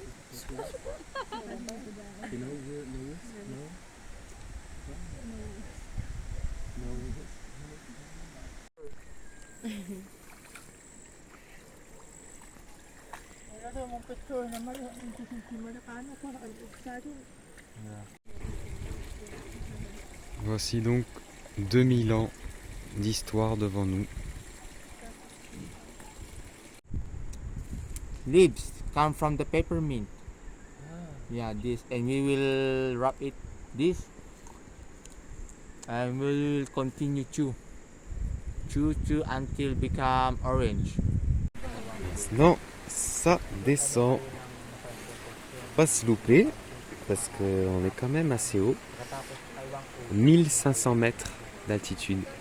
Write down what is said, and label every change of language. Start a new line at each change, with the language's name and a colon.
English: You know Lewis? No?
French: Voici donc 2000 ans d'histoire devant nous.
English: Leaves come from the peppermint. Yeah, this, and we will wrap it this, and we will continue chew until become orange.
French: Maintenant, ça descend. Pas s'il vous plaît, parce qu'on est quand même assez haut. 1500 mètres d'altitude.